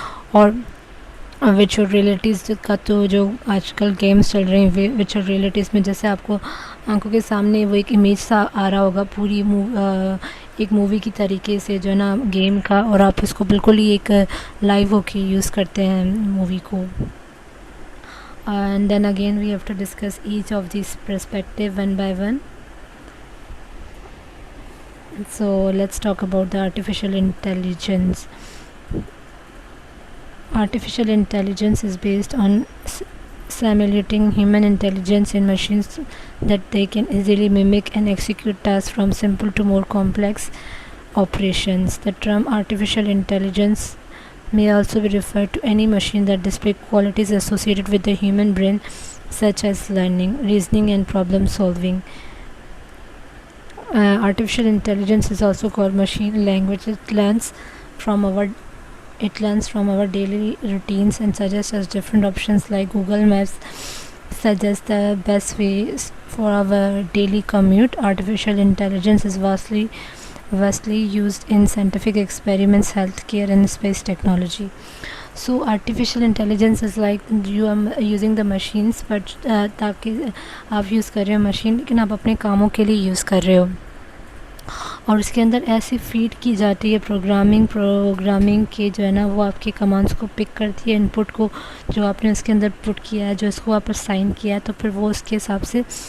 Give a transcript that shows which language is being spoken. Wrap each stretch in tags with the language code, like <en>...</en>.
<ur>اور virtual realities کا تو جو آج کل گیمز چل رہی ہیں ورچوئل ریئلٹیز میں، جیسے آپ کو آنکھوں کے سامنے وہ ایک امیج سا آ رہا ہوگا پوری ایک مووی کی طریقے سے جو ہے نا گیم کا، اور آپ اس کو بالکل ہی ایک لائیو ہو کے یوز کرتے ہیں مووی کو.</ur> <en>And then again we have to discuss each of these perspective one by one. So let's talk about the artificial intelligence. Artificial intelligence is based on simulating human intelligence in machines that they can easily mimic and execute tasks from simple to more complex operations. The term artificial intelligence may also be referred to any machine that display qualities associated with the human brain, such as learning, reasoning, and problem solving. Artificial intelligence is also called machine language. It learns from our daily routines and suggests us different options, like Google Maps suggests the best ways for our daily commute. Artificial intelligence is vastly used in scientific experiments, healthcare, and space technology. So artificial intelligence is like you are using the machines, but</en> <ur>تاکہ آپ use کر رہے ہو machine, لیکن آپ اپنے کاموں کے لیے یوز کر رہے ہو، اور اس کے اندر ایسی فیڈ کی جاتی ہے پروگرامنگ کے جو ہے نا وہ آپ کے کمانڈس کو پک کرتی ہے، ان پٹ کو جو آپ نے اس کے اندر پٹ کیا ہے، جو اس کو آپ پر سائن کیا ہے، تو پھر وہ اس کے حساب سے</ur>